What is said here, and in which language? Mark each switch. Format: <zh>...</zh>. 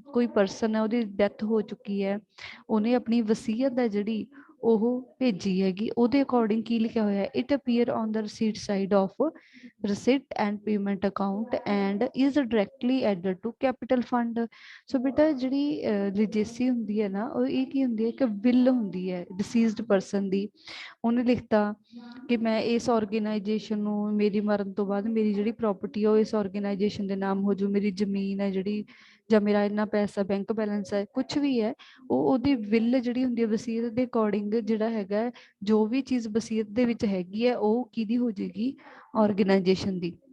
<pa>ਕੋਈ person ਹੈ, ਉਹਦੀ ਡੈਥ ਹੋ ਚੁੱਕੀ ਹੈ, ਉਹਨੇ ਆਪਣੀ ਵਸੀਅਤ ਹੈ ਜਿਹੜੀ ਉਹ ਭੇਜੀ ਹੈਗੀ, ਉਹਦੇ ਅਕੋਰਡਿੰਗ ਕੀ ਲਿਖਿਆ ਹੋਇਆ ਹੈ?</pa> <en>It appear on the receipt side of receipt and payment account and is directly added to capital fund।</en> <pa>ਸੋ ਬੇਟਾ ਜਿਹੜੀ ਲਿਜੇਸੀ ਹੁੰਦੀ ਹੈ ਨਾ, ਉਹ ਇਹ ਕੀ ਹੁੰਦੀ ਹੈ? ਇੱਕ ਵਿਲ ਹੁੰਦੀ ਹੈ ਡਿਸੀਜ਼ਡ ਪਰਸਨ ਦੀ। ਉਹਨੇ ਲਿਖਤਾ ਕਿ ਮੈਂ ਇਸ ਆਰਗੇਨਾਈਜੇਸ਼ਨ ਨੂੰ, ਮੇਰੀ ਮਰਨ ਤੋਂ ਬਾਅਦ ਮੇਰੀ ਜਿਹੜੀ ਪ੍ਰਾਪਰਟੀ ਹੈ ਉਹ ਇਸ ਆਰਗੇਨਾਈਜੇਸ਼ਨ ਦੇ ਨਾਮ ਹੋ ਜੂ, ਮੇਰੀ ਜ਼ਮੀਨ ਹੈ ਜਿਹੜੀ, ਜਾਂ ਮੇਰਾ ਇੰਨਾ ਪੈਸਾ ਬੈਂਕ ਬੈਲੈਂਸ ਹੈ, ਕੁਛ ਵੀ ਹੈ, ਉਹ ਉਹਦੀ ਵਿਲ ਜਿਹੜੀ ਹੁੰਦੀ ਹੈ ਵਸੀਅਤ ਦੇ ਅਕੋਰਡਿੰਗ ਜਿਹੜਾ ਹੈਗਾ, ਜੋ ਵੀ ਚੀਜ਼ ਵਸੀਅਤ ਦੇ ਵਿੱਚ ਹੈਗੀ ਹੈ ਉਹ ਕਿਹਦੀ ਹੋ ਜਾਏਗੀ? ਆਰਗੇਨਾਈਜੇਸ਼ਨ ਦੀ।</pa>